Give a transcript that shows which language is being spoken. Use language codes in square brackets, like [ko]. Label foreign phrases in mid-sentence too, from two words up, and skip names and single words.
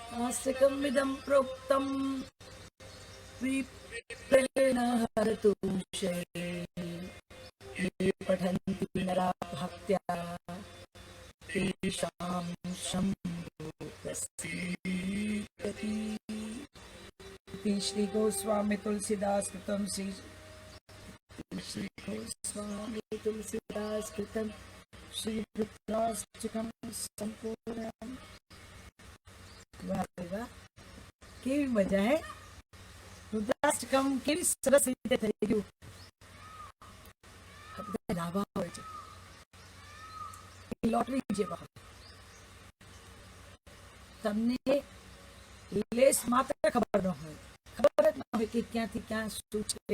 [sa] रुद्राष्टकमिदं प्रोक्तं विप्रेण हरतु शये ये पठन्ति नरा भक्त्या तेषां शम्भो प्रसीदति। इति श्री गोस्वामी तुलसीदास कृतं श्री गोस्वामी तुलसीदास कृतं श्री रुद्राष्टकम संपूर्णम्। [gu] વાહ વાહ, કેવી મજા હે! રુદ્રાષ્ટકમ કેવી સરસ રીતે થઈ ગયું. આ બધા લાભા હોય છે, લોટરી જેવા હોય. તમને લેસ માત્ર ખબર ન હોય, ખબર જ ન હોય કે ક્યાંથી ક્યાં શું છે.